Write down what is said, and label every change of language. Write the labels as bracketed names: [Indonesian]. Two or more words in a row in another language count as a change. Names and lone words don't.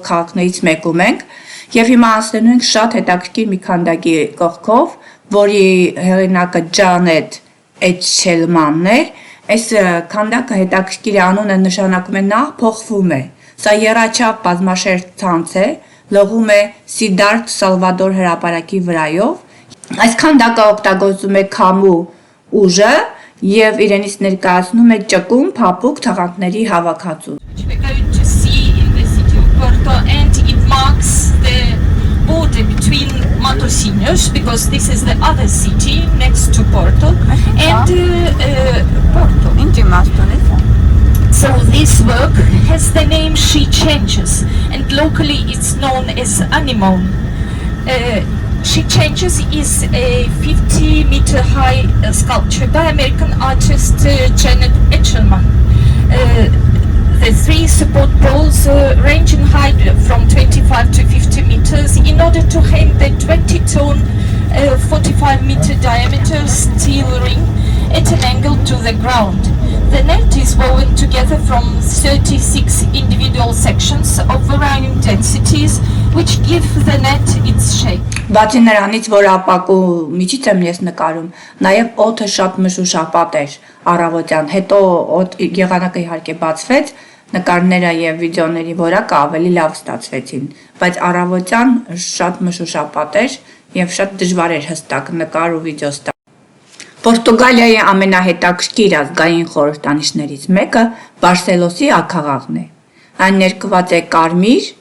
[Armenian] քաղաքներից մեկում ենք եւ հիմա անցնելու ենք շատ հետաքրքիր մի քանդակի կողքով, որի հեղինակը Ջանետ Էչելմանն է։ Այս քանդակը հետաքրքիր անունը նշանակում է նա փոխվում է։ Սա եռաչափ բազմաշերտ ցանց է, լողում է Սիդարթ Սալվադոր հրապարակի վրայով։ Այս քանդակը օգտագործում է քամու ուժը եւ իրենից ներկայացնում է ճկուն փափուկ թաղանթների հավաքածու։ [English] We're going to see in the city of Porto, and it marks the border between Matosinhos, because this is the other city next to Porto, and Porto. [Armenian] Ինչ իմաստուն է սա։ [English] So this work has the name She Changes, and locally it's known as Anemone. She Changes is a 50-meter high sculpture by American artist Janet Etchelman. The three support poles range in height from 25 to 50 meters in order to hang the 20-ton 45-meter diameter steel ring at an angle to the ground. The net is woven together from 36 individual sections of varying densities, which give the net its shape. [Armenian] Բացի նրանից, որ ապակու միջից եմ ես նկարում, նաև օդը շատ մշուշապատ էր առավոտյան, հետո եղանակը իհարկե բացվեց, նկարները եւ վիդեոների որակը ավելի լավ ստացվեցին, բայց առավոտյան շատ մշուշապատ էր եւ շատ դժվար էր հստակ նկար ու վիդեո ստանալ։ Պորտուգալիայի ամենահետաքրքիր ազգային խորհրդանիշներից մեկը Բարսելոսի աքաղաղն է։ Այն ներկված է կարմիր